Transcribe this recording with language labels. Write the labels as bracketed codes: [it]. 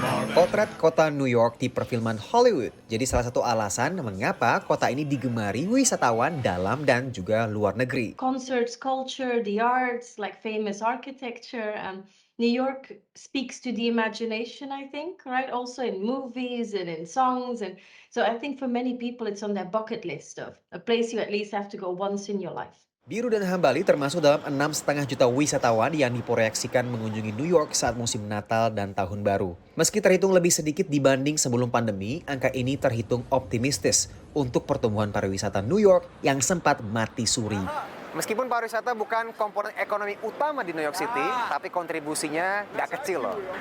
[id] Potret kota New York di perfilman Hollywood jadi salah satu alasan mengapa kota ini digemari wisatawan dalam dan juga luar negeri. [en] Concerts, culture, the arts, like famous architecture, New York speaks to the imagination, I think, right? Also in movies and in songs. And so I think for many people, it's on their bucket list of a place you at least have to go once in your life. [id] Biru dan Hambali termasuk dalam 6,5 juta wisatawan yang diproyeksikan mengunjungi New York saat musim Natal dan Tahun Baru. Meski terhitung lebih sedikit dibanding sebelum pandemi, angka ini terhitung optimistis untuk pertumbuhan pariwisata New York yang sempat mati suri. Meskipun pariwisata bukan komponen ekonomi utama di New York City, tapi kontribusinya nggak kecil loh.